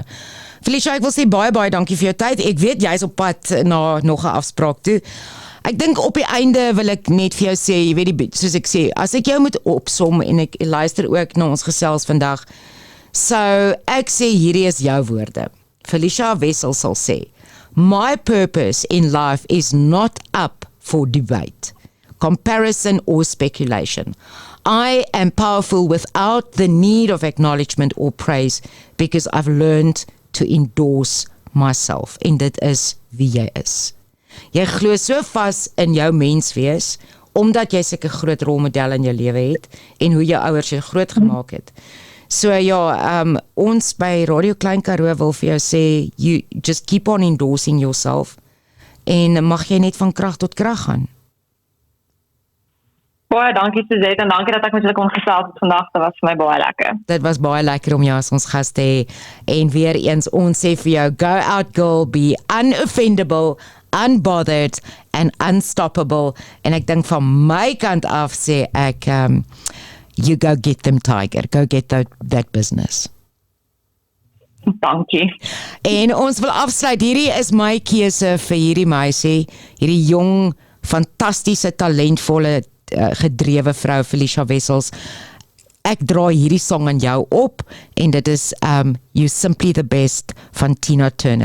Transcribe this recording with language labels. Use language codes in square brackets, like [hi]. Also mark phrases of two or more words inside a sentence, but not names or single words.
[af] Felicia, ek wil sê baie dankie vir jou tyd. Ek weet jy is op pad na nog 'n afspraak toe. Ek dink op die einde wil ek net vir jou sê, jy weet, soos ek sê, as ek jou moet opsom en ek luister ook na ons gesels vandag, so ek sê hierdie is jou woorde. Felicia Wessels sal sê, [en] my purpose in life is not up for debate, comparison or speculation. I am powerful without the need of acknowledgement or praise because I've learned to endorse myself. [af] En dit is wie jy is. Jy glo so vas in jou menswees, omdat jy sulke groot rolmodelle in jou lewe het, en hoe jou ouers jou groot gemaak het. So ja, ons by Radio Klein Karoo wil vir jou sê, [en] you just keep on endorsing yourself, [af] en mag jy net van krag tot krag gaan. Baie dankie Suzette, en dankie dat ek met julle kon gesels vandag, dit was vir my baie lekker. Dit was baie lekker om jou as ons gas te hê, en weer eens, ons sê vir jou, [en] go out girl, be unoffendable, unbothered, and unstoppable, [af] en ek dink van my kant af sê ek, [en] you go get them, Tiger. Go get that business. [af] Dankie. En ons wil afsluit. Hierdie is my keuse vir hierdie meisie, hierdie jong, fantastiese, talentvolle, gedrewe vrou, Felicia Wessels. Ek dra hierdie song aan jou op, en dit is You Simply the Best van Tina Turner.